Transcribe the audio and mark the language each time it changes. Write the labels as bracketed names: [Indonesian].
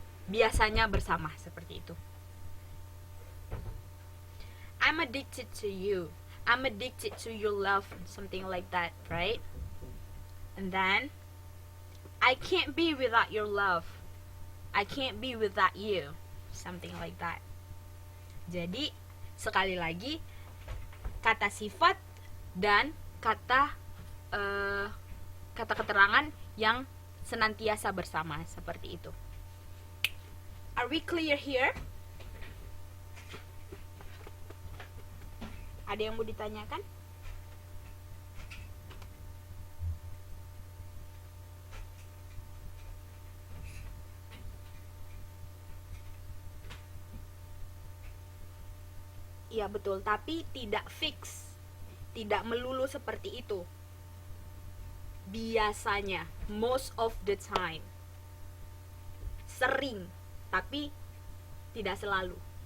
[Indonesian] Biasanya bersama seperti itu. [English] I'm addicted to you. I'm addicted to your love, something like that, right? And then I can't be without your love. I can't be without you, something like that. [Indonesian] Jadi sekali lagi kata sifat dan kata keterangan yang senantiasa bersama, seperti itu. Are we clear here? Ada yang mau ditanyakan? Iya betul, tapi tidak fix. Tidak melulu seperti itu. [English] Biasanya, most of the time. [Indonesian] Sering, tapi tidak selalu.